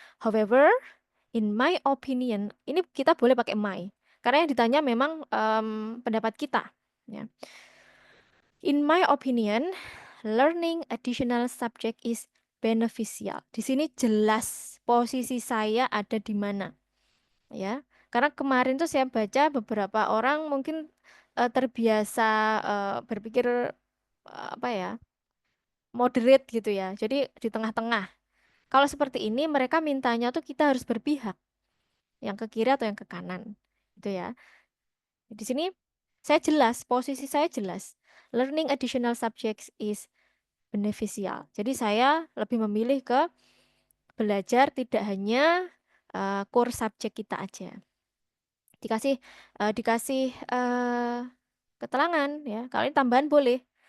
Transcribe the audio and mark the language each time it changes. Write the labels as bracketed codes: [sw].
[en] However, in my opinion, [id] ini kita boleh pakai my. Karena yang ditanya memang pendapat kita. Ya. [en] In my opinion, learning additional subject is beneficial. [id] Di sini jelas posisi saya ada di mana. Ya, karena kemarin tuh saya baca beberapa orang mungkin terbiasa berpikir apa ya, moderate gitu ya. Jadi di tengah-tengah. Kalau seperti ini mereka mintanya tuh kita harus berpihak, yang ke kiri atau yang ke kanan. Gitu ya. Di sini saya jelas, posisi saya jelas. [en] Learning additional subjects is beneficial. [id] Jadi saya lebih memilih ke belajar tidak hanya core subjek kita aja. Dikasih keterangan ya. Kalau ini tambahan boleh.